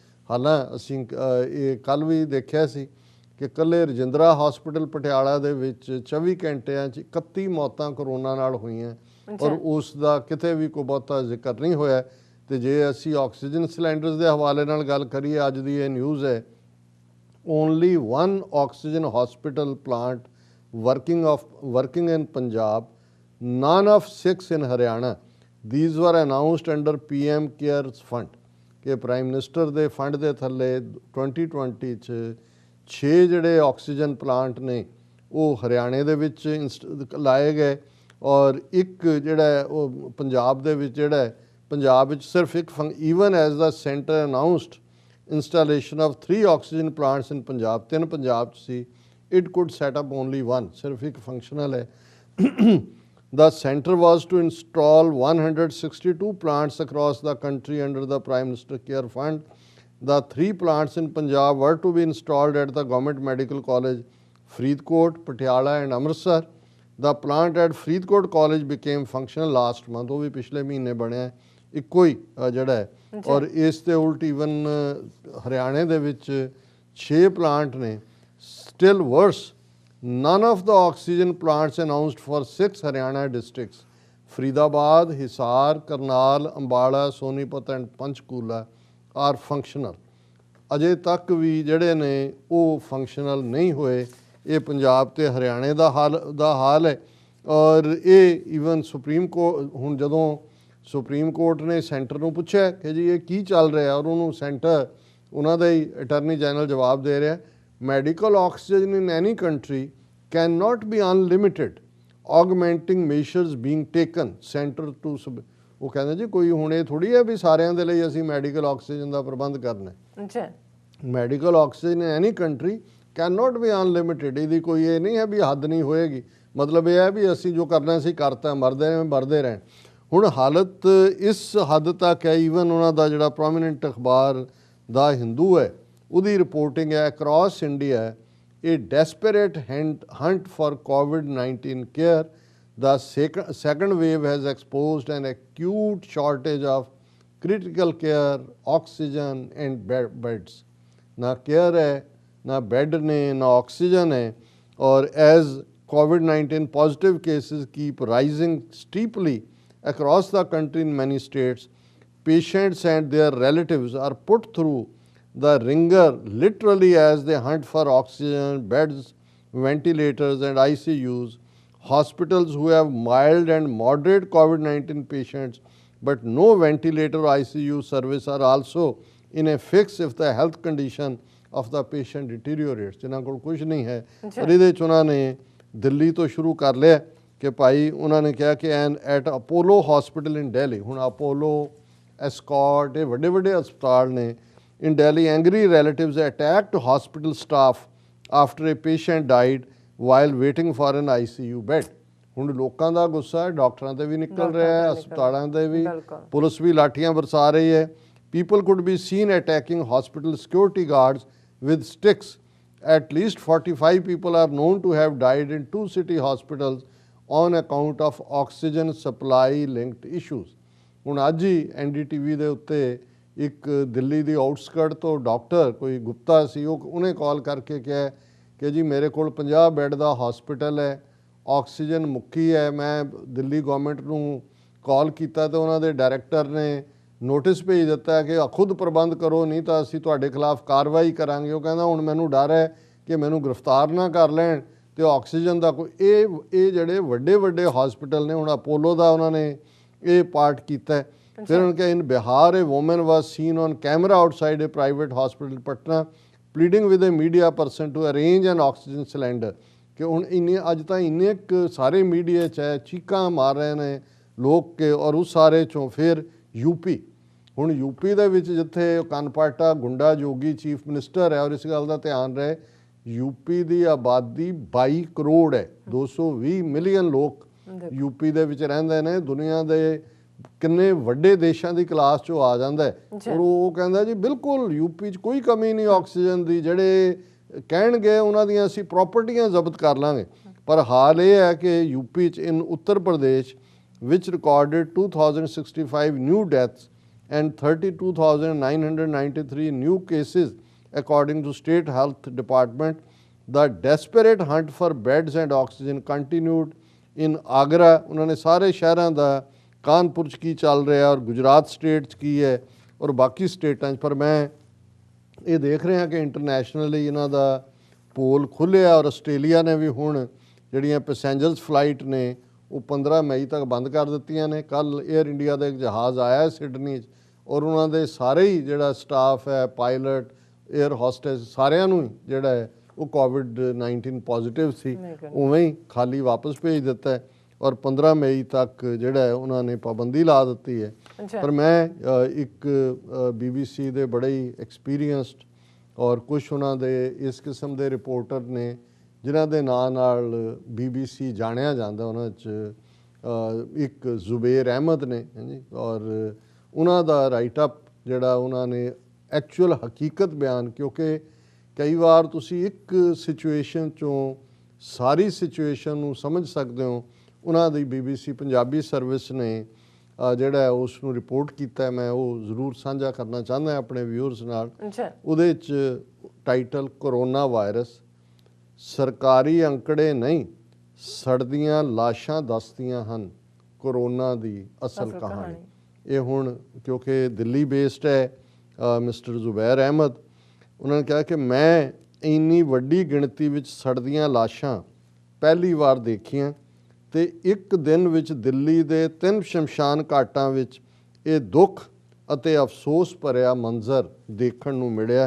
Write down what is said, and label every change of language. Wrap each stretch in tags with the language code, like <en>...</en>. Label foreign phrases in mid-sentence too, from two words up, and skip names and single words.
<pa>ਹਾਲਾਂ ਅਸੀਂ ਇਹ ਕੱਲ੍ਹ ਵੀ ਦੇਖਿਆ ਸੀ ਕਿ ਇਕੱਲੇ ਰਜਿੰਦਰਾ ਹਸਪੀਟਲ ਪਟਿਆਲਾ ਦੇ ਵਿੱਚ 24 ਘੰਟਿਆਂ 'ਚ 31 ਮੌਤਾਂ ਕਰੋਨਾ ਨਾਲ ਹੋਈਆਂ, ਔਰ ਉਸ ਦਾ ਕਿਤੇ ਵੀ ਕੋਈ ਬਹੁਤਾ ਜ਼ਿਕਰ ਨਹੀਂ ਹੋਇਆ। ਤੇ ਜੇ ਅਸੀਂ ਆਕਸੀਜਨ ਸਿਲੰਡਰਸ ਦੇ ਹਵਾਲੇ ਨਾਲ ਗੱਲ ਕਰੀਏ, ਅੱਜ ਦੀ ਇਹ ਨਿਊਜ਼ ਹੈ,</pa> <en>only 1 oxygen hospital plant working in Punjab, none of 6 in Haryana. These were announced under PM Cares Fund</en> <pa>ਕਿ</pa> <en>prime minister</en> <pa>ਦੇ ਫੰਡ ਦੇ ਥੱਲੇ 2020 'ਚ 6 ਜਿਹੜੇ ਆਕਸੀਜਨ ਪਲਾਂਟ ਨੇ ਉਹ ਹਰਿਆਣੇ ਦੇ ਵਿੱਚ ਲਾਏ ਗਏ, ਔਰ ਇੱਕ ਜਿਹੜਾ ਉਹ ਪੰਜਾਬ ਦੇ ਵਿੱਚ ਜਿਹੜਾ ਹੈ, ਪੰਜਾਬ ਵਿੱਚ ਸਿਰਫ ਇੱਕ</pa> <en>even as the center announced installation of 3 oxygen plants in Punjab,</en> <pa>3 ਪੰਜਾਬ 'ਚ ਸੀ,</pa> <en>it could set up only one,</en> <pa>ਸਿਰਫ ਇੱਕ ਫੰਕਸ਼ਨਲ ਹੈ।</pa> <en>The center was to install 162 plants across the country under the Prime Minister Care Fund. The 3 plants in Punjab were to be installed at the Government Medical College, Faridkot, Patiala and Amritsar. The plant at Faridkot College became functional last month,</en> <pa>ਉਹ ਵੀ ਪਿਛਲੇ ਮਹੀਨੇ ਬਣਿਆ, ਇੱਕੋ ਹੀ ਜਿਹੜਾ ਹੈ। ਔਰ ਇਸ ਦੇ ਉਲਟ ਈਵਨ ਹਰਿਆਣੇ ਦੇ ਵਿੱਚ 6 ਪਲਾਂਟ ਨੇ।</pa> <en>Still worse, none of the oxygen plants announced for 6 Haryana districts, Faridabad, Hisar, Karnal, Ambala, Sonipat and Panchkula, are functional.</en> <pa>ਅਜੇ ਤੱਕ ਵੀ ਜਿਹੜੇ ਨੇ ਉਹ ਫੰਕਸ਼ਨਲ ਨਹੀਂ ਹੋਏ। ਇਹ ਪੰਜਾਬ ਤੇ ਹਰਿਆਣੇ ਦਾ ਹਾਲ ਹੈ। ਔਰ ਇਹ ਈਵਨ ਸੁਪਰੀਮ ਕੋਰਟ, ਹੁਣ ਜਦੋਂ ਸੁਪਰੀਮ ਕੋਰਟ ਨੇ ਸੈਂਟਰ ਨੂੰ ਪੁੱਛਿਆ ਕਿ ਜੀ ਇਹ ਕੀ ਚੱਲ ਰਿਹਾ, ਔਰ ਉਹਨੂੰ ਸੈਂਟਰ, ਉਹਨਾਂ ਦਾ ਹੀ ਅਟਾਰਨੀ ਜਨਰਲ ਜਵਾਬ ਦੇ ਰਿਹਾ,</pa> <en>medical oxygen in any country cannot be unlimited, augmenting measures being taken center to</en> <pa>ਉਹ ਕਹਿੰਦੇ ਜੀ ਕੋਈ ਹੁਣ ਇਹ ਥੋੜੀ ਹੈ ਵੀ ਸਾਰਿਆਂ ਦੇ ਲਈ ਅਸੀਂ ਮੈਡੀਕਲ ਆਕਸੀਜਨ ਦਾ ਪ੍ਰਬੰਧ ਕਰਨਾ ਹੈ।</pa> <en>medical oxygen in any country cannot be unlimited,</en> <pa>ਇਹਦੀ ਕੋਈ ਇਹ ਨਹੀਂ ਹੈ ਵੀ ਹੱਦ ਨਹੀਂ ਹੋਏਗੀ। ਮਤਲਬ ਇਹ ਹੈ ਵੀ ਅਸੀਂ ਜੋ ਕਰਨਾ ਸੀ ਕਰਤਾ, ਮਰਦੇ ਰਹਿਣ। ਹੁਣ ਹਾਲਤ ਇਸ ਹੱਦ ਤੱਕ ਹੈ, ਈਵਨ ਉਹਨਾਂ ਦਾ ਜਿਹੜਾ ਪ੍ਰੋਮੀਨੈਂਟ ਅਖਬਾਰ ਦਾ ਹਿੰਦੂ ਹੈ, ਉਹਦੀ ਰਿਪੋਰਟਿੰਗ ਹੈ,</pa> <en>across India a desperate hunt for COVID-19 care. The second wave has exposed an acute shortage of critical care, oxygen and beds.</en> <pa>ਨਾ ਕੇਅਰ ਹੈ, ਨਾ ਬੈੱਡ ਨੇ, ਨਾ ਆਕਸੀਜਨ ਹੈ।</pa> <en>और as COVID-19 positive cases keep rising steeply across the country in many states, patients and their relatives are put through the ringer literally as they hunt for oxygen, beds, ventilators and ICUs. Hospitals who have mild and moderate COVID-19 patients but no ventilator or ICU service are also in a fix if the health condition of the patient deteriorates.</en> <pa>ਜਿਨ੍ਹਾਂ ਕੋਲ ਕੁਝ ਨਹੀਂ ਹੈ, ਪਰ ਇਹਦੇ 'ਚ ਉਹਨਾਂ ਨੇ ਦਿੱਲੀ ਤੋਂ ਸ਼ੁਰੂ ਕਰ ਲਿਆ ਕਿ ਭਾਈ ਉਹਨਾਂ ਨੇ ਕਿਹਾ ਕਿ</pa> <en>at Apollo hospital in Delhi,</en> <pa>ਹੁਣ ਅਪੋਲੋ, ਐਸਕੋਟ, ਇਹ ਵੱਡੇ ਵੱਡੇ ਹਸਪਤਾਲ ਨੇ।</pa> <en>In Delhi, angry relatives attacked hospital staff after a patient died while waiting for an ICU bed.</en> <pa>ਹੁਣ ਲੋਕਾਂ ਦਾ ਗੁੱਸਾ ਹੈ, ਡਾਕਟਰਾਂ ਤੇ ਵੀ ਨਿਕਲ ਰਿਹਾ ਹੈ, ਹਸਪਤਾਲਾਂ ਤੇ ਵੀ, ਪੁਲਿਸ ਵੀ ਲਾਠੀਆਂ ਬਰਸਾ ਰਹੀ ਹੈ।</pa> <en>People could be seen attacking hospital security guards with sticks. At least 45 people are known to have died in 2 city hospitals on account of oxygen supply linked issues.</en> <pa>ਹੁਣ ਅੱਜ ਹੀ NDTV ਦੇ ਉੱਤੇ ਇੱਕ ਦਿੱਲੀ ਦੀ ਆਊਟਸਕਰਟ ਤੋਂ ਡਾਕਟਰ ਕੋਈ ਗੁਪਤਾ ਸੀ, ਉਹਨੇ ਕਾਲ ਕਰਕੇ ਕਿਹਾ ਕਿ ਜੀ ਮੇਰੇ ਕੋਲ 50 ਬੈੱਡ ਦਾ ਹਸਪੀਟਲ ਹੈ, ਆਕਸੀਜਨ ਮੁੱਕੀ ਹੈ। ਮੈਂ ਦਿੱਲੀ ਗਵਰਨਮੈਂਟ ਨੂੰ ਕਾਲ ਕੀਤਾ ਤੇ ਉਹਨਾਂ ਦੇ ਡਾਇਰੈਕਟਰ ਨੇ ਨੋਟਿਸ ਭੇਜ ਦਿੱਤਾ ਕਿ ਖੁਦ ਪ੍ਰਬੰਧ ਕਰੋ, ਨਹੀਂ ਤਾਂ ਅਸੀਂ ਤੁਹਾਡੇ ਖਿਲਾਫ ਕਾਰਵਾਈ ਕਰਾਂਗੇ। ਉਹ ਕਹਿੰਦਾ ਹੁਣ ਮੈਨੂੰ ਡਰ ਹੈ ਕਿ ਮੈਨੂੰ ਗ੍ਰਿਫਤਾਰ ਨਾ ਕਰ ਲੈਣ ਤੇ ਆਕਸੀਜਨ ਦਾ ਕੋਈ ਇਹ ਜਿਹੜੇ ਵੱਡੇ ਵੱਡੇ ਹਸਪੀਟਲ ਨੇ, ਹੁਣ ਅਪੋਲੋ ਦਾ ਉਹਨਾਂ ਨੇ ਇਹ ਪਾਰਟ ਕੀਤਾ।</pa> <hi>फिर उनके</hi> <en>in Bihar a woman was seen on camera outside a private hospital Patna pleading with a media person to arrange an oxygen cylinder</en> <pa>ਕਿ ਹੁਣ ਇੰਨੇ ਅੱਜ ਤਾਂ ਇੰਨੇ ਕੁ ਸਾਰੇ ਮੀਡੀਆ 'ਚ ਹੈ, ਚੀਕਾਂ ਮਾਰ ਰਹੇ ਨੇ ਲੋਕ ਕਿ ਔਰ ਉਸ ਸਾਰੇ 'ਚੋਂ ਫਿਰ ਯੂਪੀ। ਹੁਣ ਯੂਪੀ ਦੇ ਵਿੱਚ ਜਿੱਥੇ ਕਨਪਾਟਾ ਗੁੰਡਾ ਜੋਗੀ</pa> <en>chief minister</en> <pa>ਹੈ, ਔਰ ਇਸ ਗੱਲ ਦਾ ਧਿਆਨ ਰਹੇ ਯੂਪੀ ਦੀ ਆਬਾਦੀ 22 ਕਰੋੜ ਹੈ, 220 ਮਿਲੀਅਨ ਲੋਕ ਯੂਪੀ ਦੇ ਵਿੱਚ ਰਹਿੰਦੇ ਨੇ। ਦੁਨੀਆ ਦੇ ਕਿੰਨੇ ਵੱਡੇ ਦੇਸ਼ਾਂ ਦੀ ਕਲਾਸ 'ਚੋਂ ਆ ਜਾਂਦਾ ਹੈ। ਔਰ ਉਹ ਕਹਿੰਦਾ ਜੀ ਬਿਲਕੁਲ ਯੂਪੀ 'ਚ ਕੋਈ ਕਮੀ ਨਹੀਂ ਆਕਸੀਜਨ ਦੀ, ਜਿਹੜੇ ਕਹਿਣਗੇ ਉਹਨਾਂ ਦੀਆਂ ਅਸੀਂ ਪ੍ਰਾਪਰਟੀਆਂ ਜ਼ਬਤ ਕਰ ਲਾਂਗੇ। ਪਰ ਹਾਲ ਇਹ ਹੈ ਕਿ ਯੂਪੀ 'ਚ ਇਨ ਉੱਤਰ ਪ੍ਰਦੇਸ਼</pa> <en>which recorded 2065 new deaths and 32,993 new cases according to state health department. The desperate hunt for beds and oxygen continued in Agra।</en> <pa>ਉਨ੍ਹੋਂ ਨੇ ਸਾਰੇ ਸ਼ਹਿਰੋਂ ਕਾ ਕਾਨਪੁਰ 'ਚ ਕੀ ਚੱਲ ਰਿਹਾ ਔਰ ਗੁਜਰਾਤ ਸਟੇਟ 'ਚ ਕੀ ਹੈ ਔਰ ਬਾਕੀ ਸਟੇਟਾਂ 'ਚ। ਪਰ ਮੈਂ ਯੇ ਦੇਖ ਰਿਹਾ ਕਿ ਇੰਟਰਨੈਸ਼ਨਲੀ ਇਨ੍ਹੋਂ ਕਾ ਪੋਲ ਖੁੱਲ੍ਹਿਆ ਔਰ ਆਸਟ੍ਰੇਲੀਆ ਨੇ ਭੀ ਹੁਣ ਜਿਹੜੀਆਂ</pa> <en>passengers flight</en> <pa>ਨੇ ਵੋ 15 ਮਈ ਤੱਕ ਬੰਦ ਕਰ ਦਿੱਤੀਆਂ ਨੇ। ਕੱਲ੍ਹ ਏਅਰ ਇੰਡੀਆ ਕਾ ਏਕ ਜਹਾਜ਼ ਆਇਆ ਹੈ ਸਿਡਨੀ ਔਰ ਉਨ੍ਹੋਂ ਨੇ ਸਾਰੇ ਹੀ ਜਿਹੜਾ ਸਟਾਫ ਹੈ, ਪਾਇਲਟ,</pa> <en>air hostess,</en> <pa>सारिਆਂ ਨੂੰ ਜਿਹੜਾ ਹੈ ਵੋ</pa> <en>COVID-19 positive</en> <pa>ਸੀ, ਉਵੇਂ ਹੀ ਖਾਲੀ ਵਾਪਸ ਭੇਜ ਦਿੱਤਾ ਹੈ ਔਰ 15 ਮਈ ਤੱਕ ਜਿਹੜਾ ਹੈ ਉਨ੍ਹੋਂ ਨੇ ਪਾਬੰਦੀ ਲਾ ਦੀ ਹੈ। ਪਰ ਮੈਂ ਏਕ BBC ਦੇ ਬੜੇ ਹੀ ਐਕਸਪੀਰੀਅੰਸਡ ਔਰ ਕੁਛ ਉਨ੍ਹੋਂ ਨੇ ਇਸ ਕਿਸਮ ਕੇ ਰਿਪੋਰਟਰ ਨੇ ਜਿਨ੍ਹਾਂ ਦੇ ਨਾਂ ਨਾਲ BBC ਜਾਣਿਆ ਜਾਂਦਾ, ਉਨ੍ਹਾਂ 'ਚ ਏਕ ਜ਼ੁਬੈਰ ਅਹਿਮਦ ਨੇ ਜੀ, ਔਰ ਉਨ੍ਹਾਂ ਦਾ</pa> <en>write up</en> <pa>ਜਿਹੜਾ ਉਨ੍ਹੋਂ ਨੇ ਐਕਚੁਅਲ ਹਕੀਕਤ ਬਿਆਨ, ਕਿਉਂਕਿ ਕਈ ਬਾਰ ਤੁਸੀਂ ਏਕ ਸਿਚੂਏਸ਼ਨ 'ਚੋਂ ਸਾਰੀ ਸਿਚੂਏਸ਼ਨ ਨੂੰ ਸਮਝ ਸਕਤੇ ਹੋ। ਉਨ੍ਹਾਂ ਦੀ BBC ਪੰਜਾਬੀ ਸਰਵਿਸ ਨੇ ਜਿਹੜਾ ਹੈ ਉਸ ਨੂੰ ਰਿਪੋਰਟ ਕੀਤਾ ਹੈ, ਮੈਂ ਵੋ ਜ਼ਰੂਰ ਸਾਂਝਾ ਕਰਨਾ ਚਾਹੁੰਦਾ ਆਪਣੇ ਵਿਊਅਰਸ ਨਾਲ। ਉਹਦੇ 'ਚ ਟਾਈਟਲ ਕੋਰੋਨਾ ਵਾਇਰਸ ਸਰਕਾਰੀ ਅੰਕੜੇ ਨਹੀਂ ਸੜਦੀਆਂ ਲਾਸ਼ਾਂ ਦੱਸਦੀਆਂ ਹਨ ਕੋਰੋਨਾ ਦੀ ਅਸਲ ਕਹਾਣੀ। ਇਹ ਹੁਣ ਕਿਉਂਕਿ ਦਿੱਲੀ ਬੇਸਡ ਹੈ ਮਿਸਟਰ ਜ਼ੁਬੈਰ ਅਹਿਮਦ, ਉਹਨਾਂ ਨੇ ਕਿਹਾ ਕਿ ਮੈਂ ਇੰਨੀ ਵੱਡੀ ਗਿਣਤੀ ਵਿੱਚ ਸੜਦੀਆਂ ਲਾਸ਼ਾਂ ਪਹਿਲੀ ਵਾਰ ਦੇਖੀਆਂ ਤੇ ਇੱਕ ਦਿਨ ਵਿੱਚ ਦਿੱਲੀ ਦੇ 3 ਸ਼ਮਸ਼ਾਨ ਘਾਟਾਂ ਵਿੱਚ ਇਹ ਦੁੱਖ ਅਤੇ ਅਫਸੋਸ ਭਰਿਆ ਮੰਜ਼ਰ ਦੇਖਣ ਨੂੰ ਮਿਲਿਆ।</pa>